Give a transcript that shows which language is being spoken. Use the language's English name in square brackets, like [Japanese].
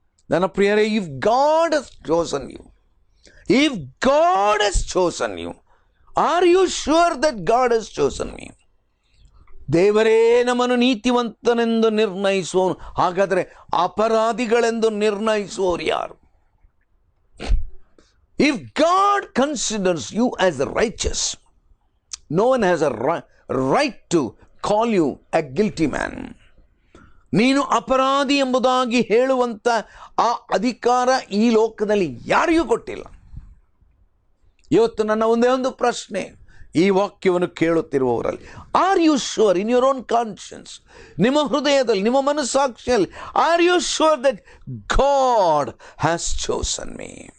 [Kannada] ನನ್ನ ಪ್ರಿಯರೇ, [English] If God has chosen you, if God has chosen you, are you sure that God has chosen me? [Kannada] ದೇವರೇ ನಮ್ಮನ್ನು ನೀತಿವಂತನೆಂದು ನಿರ್ಣಯಿಸುವವನು. ಹಾಗಾದರೆ ಅಪರಾಧಿಗಳೆಂದು ನಿರ್ಣಯಿಸುವವರು ಯಾರು? [English] If God considers you as righteous, no one has a right to call you a guilty man. [Kannada] ನೀನು ಅಪರಾಧಿ ಎಂಬುದಾಗಿ ಹೇಳುವಂಥ ಆ ಅಧಿಕಾರ ಈ ಲೋಕದಲ್ಲಿ ಯಾರಿಗೂ ಕೊಟ್ಟಿಲ್ಲ. ಇವತ್ತು ನನ್ನ ಒಂದೇ ಒಂದು ಪ್ರಶ್ನೆ ಈ ವಾಕ್ಯವನ್ನು ಕೇಳುತ್ತಿರುವವರಲ್ಲಿ, [English] are you sure in your own conscience, [Kannada] ನಿಮ್ಮ ಹೃದಯದಲ್ಲಿ, ನಿಮ್ಮ ಮನಸ್ಸಾಕ್ಷಿಯಲ್ಲಿ, [English] Are you sure that God has chosen me?